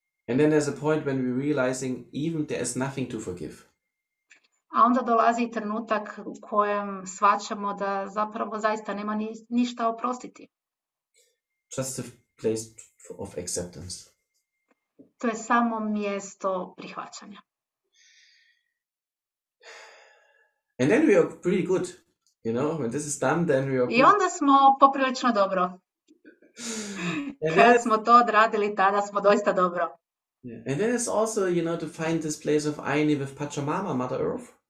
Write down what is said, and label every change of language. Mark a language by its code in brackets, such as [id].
[en] And then there's a point when we're realizing even there is nothing to forgive. [hr] A onda dolazi trenutak u kojem shvaćamo da zapravo zaista nema ništa oprostiti. [en] Just a place of acceptance. [hr] To je samo mjesto prihvaćanja. [en] And then we are pretty good, when this is done, then we are good. [hr] I onda smo poprilično dobro. Kad smo to odradili, tada smo doista dobro. Yeah. [en] And then it's also, to find this place of Aini with Pachamama, Mother Earth.